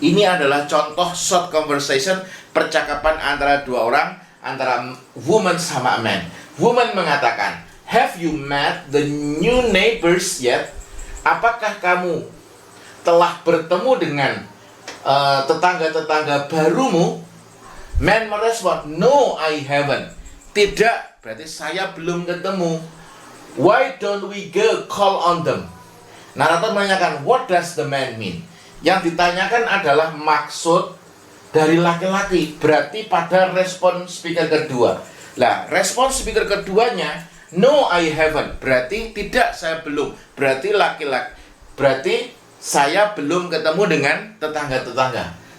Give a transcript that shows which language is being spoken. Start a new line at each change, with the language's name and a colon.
Indonesian: Ini adalah contoh short conversation, percakapan antara dua orang, antara woman sama man. Woman mengatakan,
English: "Have you met the new neighbors yet?"
Indonesian: Apakah kamu telah bertemu dengan tetangga-tetangga barumu? Man merespon,
English: "No, I haven't."
Indonesian: Tidak, berarti saya belum ketemu.
English: "Why don't we go call on them?" Narator menanyakan, "What does the man mean?"
Indonesian: Yang ditanyakan adalah maksud dari laki-laki, berarti pada respon speaker kedua. Nah, respon speaker keduanya,
English: "No, I haven't."
Indonesian: Berarti tidak, saya belum. Berarti laki-laki, berarti saya belum ketemu dengan tetangga-tetangga.